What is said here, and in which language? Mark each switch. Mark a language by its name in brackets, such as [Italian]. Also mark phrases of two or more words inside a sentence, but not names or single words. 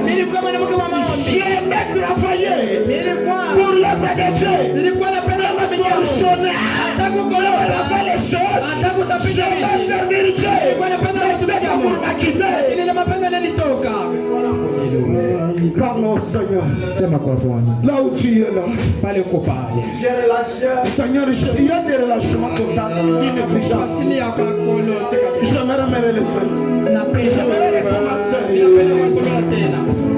[French] J'aimais travailler pour l'œuvre de Dieu. Je faire les choses. Je vais servir Dieu. Mais c'est pour m'a quitté. Parle au Seigneur. [Swahili] Sema kwa Bwana. [French] Là où tu es là. [Swahili] Pale uko pale. [French] Seigneur, il y a des relâchements totaux, inégligeables. J'aimerais me relever. J'aimerais recommencer.